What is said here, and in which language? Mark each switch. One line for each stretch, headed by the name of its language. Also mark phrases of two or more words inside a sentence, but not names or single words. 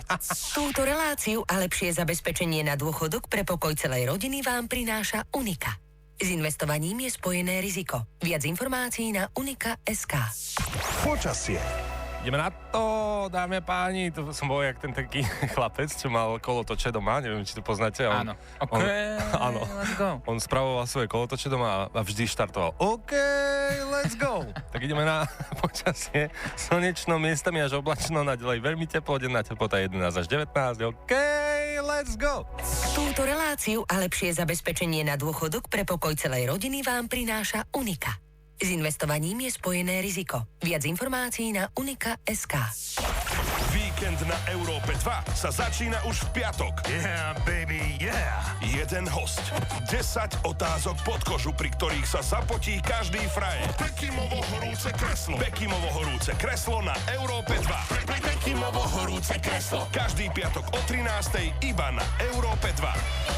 Slovak: Túto reláciu a lepšie zabezpečenie na dôchodok pre pokoj celej rodiny vám prináša Unika. S investovaním je spojené riziko. Viac informácií na unika.sk. Počasie. Ideme na to, dámy a páni. To som bol jak ten taký chlapec, čo mal kolotoče doma. Neviem, či to poznáte. Áno. OK, áno.
English: let's go.
Slovak: On spravoval svoje kolotoče doma a vždy štartoval.
English: OK, let's go.
Slovak: Tak ideme na počasie. Slnečno, miestami až oblačno, naďalej veľmi teplo, denná teplota 11 až 19.
English: OK, let's go.
Slovak: Túto reláciu a lepšie zabezpečenie na dôchodok pre pokoj celej rodiny vám prináša Unika. S investovaním je spojené riziko. Viac informácií na unika.sk. Víkend na Európe 2 sa začína už v piatok.
English: Yeah, baby, yeah.
Slovak: Jeden host, 10 otázok pod kožu, pri ktorých sa zapotí každý frajer. Bekimovo horúce kreslo. Bekimovo horúce kreslo na Európe 2. Bekimovo horúce kreslo. Každý piatok o 13:00 iba na Európe 2.